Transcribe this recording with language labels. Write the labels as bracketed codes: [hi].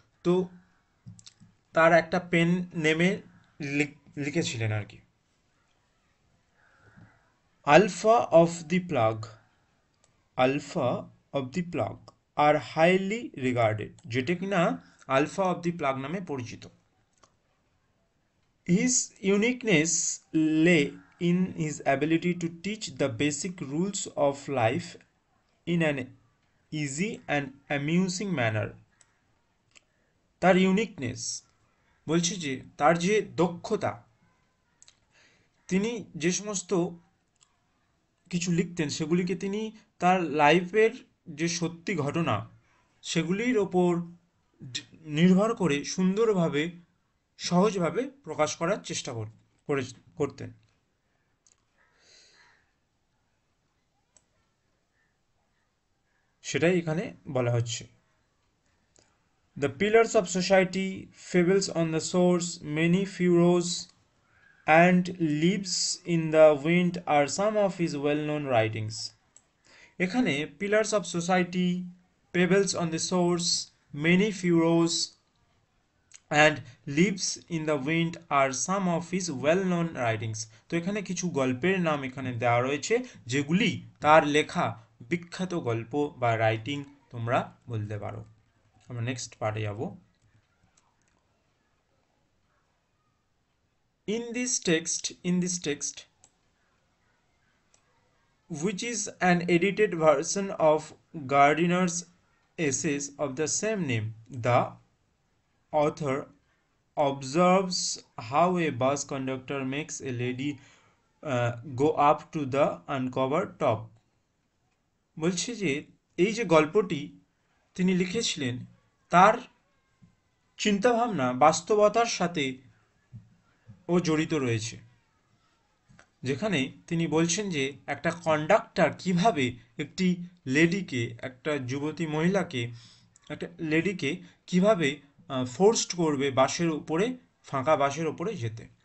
[bn] তো তার একটা পেন নেমে লিখেছিলেন আর কি। [en] alpha of the plug, alpha of the plug are highly regarded, [bn] যেটা কিনা [en] alpha of the plug [bn] নামে পরিচিত। [en] His uniqueness lies in his ability to teach the basic rules of life in an easy and amusing manner. [bn] তার uniqueness বলছে যে তার যে দক্ষতা, তিনি যে সমস্ত কিছু লিখতেন সেগুলিকে তিনি তার লাইফের যে সত্যি ঘটনা সেগুলির ওপর নির্ভর করে সুন্দরভাবে সহজভাবে প্রকাশ করার চেষ্টা করতেন। সেটাই এখানে বলা হচ্ছে। [en] The pillars of society, fables on the shores, many furrows, and leaves in the wind are some of his well-known writings. [bn] এখানে [en] pillars of society, pebbles on the shores, many furrows, and leaves in the wind are some of his well-known writings. [bn] তো এখানে কিছু গল্পের নাম এখানে দেওয়া রয়েছে যেগুলি তার লেখা বিখ্যাত গল্প বা রাইটিং তোমরা বলতে পারো। আমরা নেক্সট পার্টে যাব। [en] In this text, which is an edited version of Gardiner's essays of the same name, the author observes how a bus conductor makes a lady go up to the uncovered top. [bn] বলছে যে এই যে গল্পটি তিনি লিখেছিলেন তার চিন্তাভাবনা বাস্তবতার সাথে ও জড়িত রয়েছে, যেখানে তিনি বলছেন যে একটা কন্ডাক্টর কিভাবে একটি লেডিকে, একটা যুবতী মহিলাকে, একটা লেডিকে কিভাবে ফোর্সড করবে বাসের উপরে, ফাঁকা বাসের উপরে যেতে।